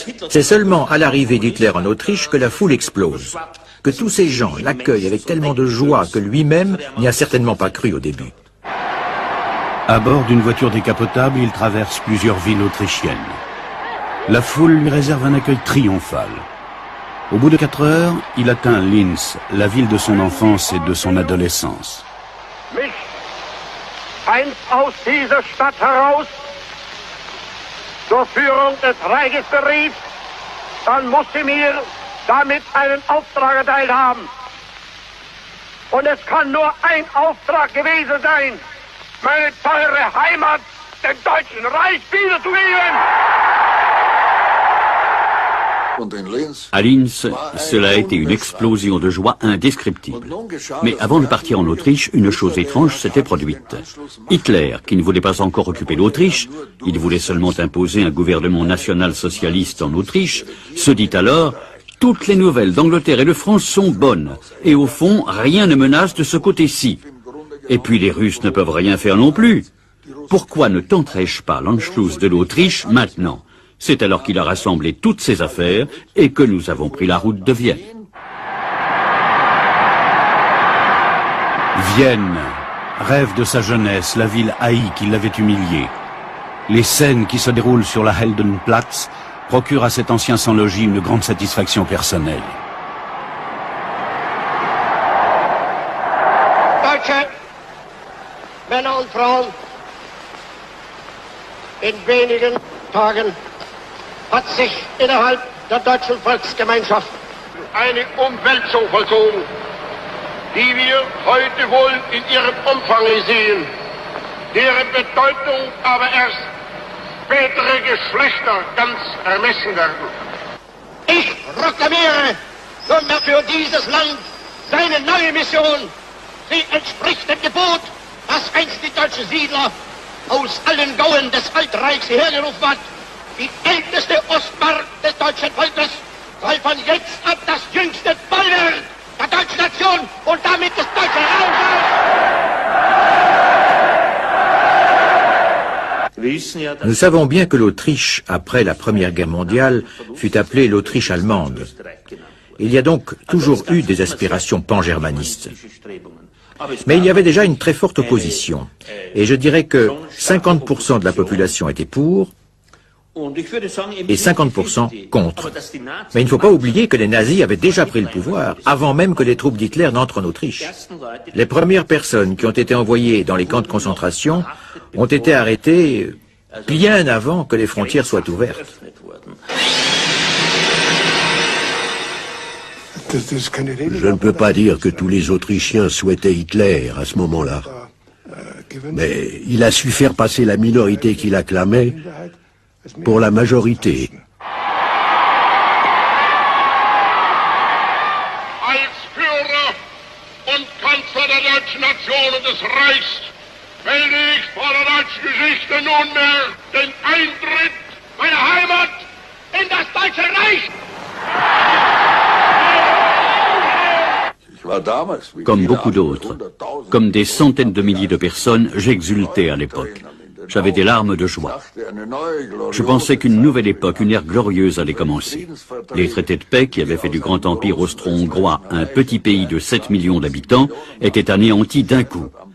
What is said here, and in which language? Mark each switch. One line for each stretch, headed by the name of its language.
French: C'est seulement à l'arrivée d'Hitler en Autriche que la foule explose, que tous ces gens l'accueillent avec tellement de joie que lui-même n'y a certainement pas cru au début. À bord d'une voiture décapotable, il traverse plusieurs villes autrichiennes. La foule lui réserve un accueil triomphal. Au bout de 4 heures, il atteint Linz, la ville de son enfance et de son adolescence.
German: Mich, einst aus dieser Stadt heraus, zur Führung des Reiches berief, dann muss sie mir damit einen Auftrag erteilt haben. Und es kann nur ein Auftrag gewesen sein, meine teure Heimat dem Deutschen Reich wiederzugeben.
French: À Linz, cela a été une explosion de joie indescriptible. Mais avant de partir en Autriche, une chose étrange s'était produite. Hitler, qui ne voulait pas encore occuper l'Autriche, il voulait seulement imposer un gouvernement national-socialiste en Autriche, se dit alors « Toutes les nouvelles d'Angleterre et de France sont bonnes, et au fond, rien ne menace de ce côté-ci. Et puis les Russes ne peuvent rien faire non plus. Pourquoi ne tenterais-je pas l'Anschluss de l'Autriche maintenant ?» C'est alors qu'il a rassemblé toutes ses affaires et que nous avons pris la route de Vienne. Vienne, rêve de sa jeunesse, la ville haïe qui l'avait humilié. Les scènes qui se déroulent sur la Heldenplatz procurent à cet ancien sans logis une grande satisfaction personnelle.
German: Deutsche Männer und Frauen, in wenigen Tagen hat sich innerhalb der deutschen Volksgemeinschaft eine Umwälzung vollzogen, die wir heute wohl in ihrem Umfang sehen, deren Bedeutung aber erst spätere Geschlechter ganz ermessen werden. Ich proklamiere nunmehr für dieses Land seine neue Mission. Sie entspricht dem Gebot, das einst die deutschen Siedler aus allen Gauen des Altreichs hergerufen hat. Die älteste Ostmark des deutschen Volkes soll von jetzt ab das jüngste Bollwerk der deutschen Nation und damit des deutschen Raums.
French: Nous savons bien que l'Autriche, après la Première Guerre mondiale, fut appelée l'Autriche allemande. Il y a donc toujours eu des aspirations pan-germanistes. Mais il y avait déjà une très forte opposition. Et je dirais que 50% de la population était pour, et 50% contre. Mais il ne faut pas oublier que les nazis avaient déjà pris le pouvoir, avant même que les troupes d'Hitler n'entrent en Autriche. Les premières personnes qui ont été envoyées dans les camps de concentration ont été arrêtées bien avant que les frontières soient ouvertes. Je ne peux pas dire que tous les Autrichiens souhaitaient Hitler à ce moment-là. Mais il a su faire passer la minorité qui l'acclamait pour la majorité.
German: Als Führer und Kanzler der deutschen Nation und des Reichs melde ich vor der deutschen Geschichte nunmehr den Eintritt meiner Heimat in das Deutsche Reich.
French: Comme beaucoup d'autres, comme des centaines de milliers de personnes, j'exultais à l'époque. J'avais des larmes de joie. Je pensais qu'une nouvelle époque, une ère glorieuse allait commencer. Les traités de paix qui avaient fait du grand empire austro-hongrois un petit pays de 7 millions d'habitants étaient anéantis d'un coup.